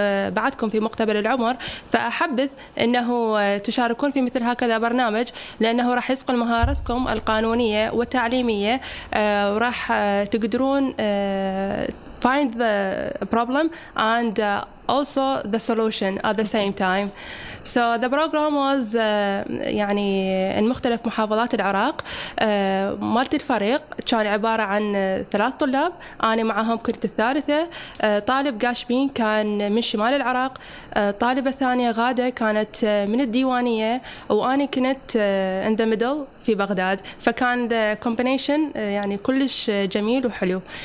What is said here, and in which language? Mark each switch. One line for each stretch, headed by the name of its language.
Arabic: بعدكم في مقتبل العمر، فأحبذ أنه تشاركون في مثل هكذا برنامج لأنه راح يسقل مهاراتكم القانونية والتعليمية، وراح تقدرون
English: find the problem and also the solution at the same time. So the program was
Arabic: يعني
English: in
Arabic: مختلف محافظات العراق. مالتي الفريق كان عبارة عن ثلاث طلاب، أنا معهم كنت الثالثة، طالب قاشبين كان من شمال العراق، طالبة ثانية غادة كانت من الديوانية، وأنا كنت
English: in the middle
Arabic: في بغداد. فكان
English: the combination
Arabic: يعني كلش جميل وحلو.